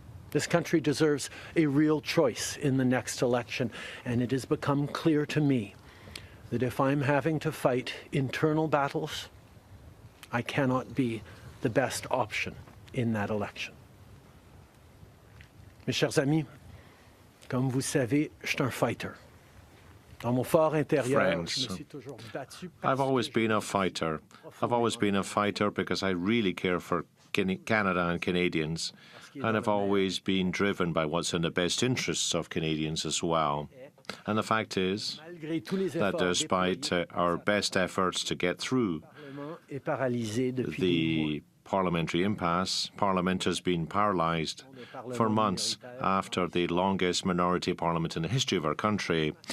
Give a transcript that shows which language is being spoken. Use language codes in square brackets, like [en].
[en] This country deserves a real choice in the next election, and it has become clear to me that if I'm having to fight internal battles, I cannot be the best option in that election. [fr] Mes chers amis, comme vous savez, je suis un fighter. Dans mon fort intérieur, je me suis toujours battu. [en] I've always been a fighter. I've always been a fighter because I really care for Canada and Canadians, and I've always been driven by what's in the best interests of Canadians as well. And the fact is that despite our best efforts to get through the parliamentary impasse, Parliament has been paralysed for months after the longest minority parliament in the history of our country.